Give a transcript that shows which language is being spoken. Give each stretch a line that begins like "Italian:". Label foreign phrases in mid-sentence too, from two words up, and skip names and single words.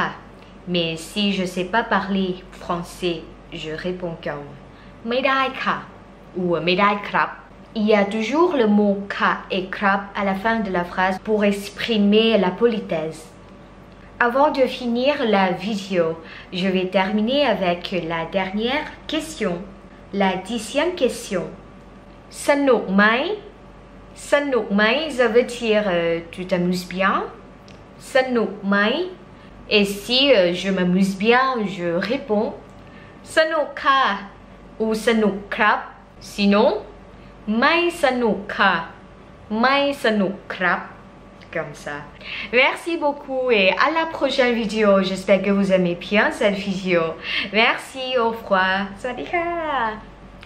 French: Mais si je sais pas parler français, je réponds comme
Thai: ไม่ได้ค่ะ
French: ou
Thai: ไม่ได้ครับ.
French: Il y a toujours le mot ka et krap à la fin de la phrase pour exprimer la politesse. Avant de finir la vidéo, je vais terminer avec la dernière question. La 10e question.
Thai: สนุกไหม สนุกไหม
French: ça veut dire tu t'amuses bien.
Thai: สนุกไหม
French: Et si je m'amuse bien, je réponds
Thai: สนุกค่ะ
French: ou
Thai: สนุกครับ
French: Sinon,
Thai: ไม่สนุกค่ะ ไม่สนุกครับ
French: Comme ça. Merci beaucoup et à la prochaine vidéo. J'espère que vous aimez bien cette vidéo. Merci, au revoir.
Thai: สวัสดีค่ะ